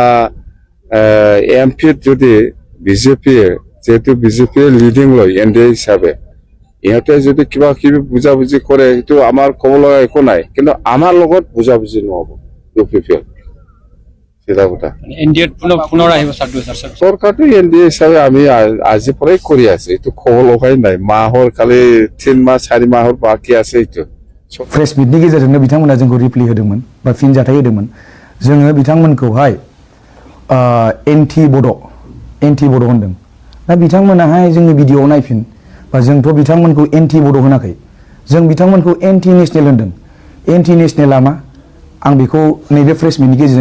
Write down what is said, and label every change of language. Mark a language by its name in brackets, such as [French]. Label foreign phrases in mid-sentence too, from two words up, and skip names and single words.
[Assamese] এমপিত যদি বিজেপিয়ে যেহেতু বিজেপিয়ে লিডিং লয় এনডিএ হিচাপে ইহঁতে যদি কিবা কিবি বুজাবুজি কৰে সেইটো আমাৰ ক'ব লগা একো নাই কিন্তু আমাৰ লগত বুজাবুজি নহ'ব ইউপিপিএল চিধা কথা এনডিএ পুনৰ আহিব চৰকাৰটো এনডিএ হিচাপে আমি আজিৰ পৰাই কৰি আছে এইটো ক'ব লগাই নাই মাহৰ খালি 3 মাহ 4 মাহৰ বাকী আছে এইটো [English] press meetनि [Bodo] गेजेरजोंनो बिथांमोना जोंखौ रिप्लाइ होदोंमोन बा फिनजाथाय होदोंमोन जोङो बिथांमोनखौहाय एन्टि बड' होनदों दा बिथांमोनाहाय जोंनि भिडिअ'आव नायफिन बा जोंथ' बिथांमोनखौ एन्टि बड' होनाखै जों बिथांमोनखौ [English] anti national [Bodo] होनदों [English] anti nationalआ [Bodo] मा आं बेखौ नैबे [English] press meetनि [Bodo] गेजेरजों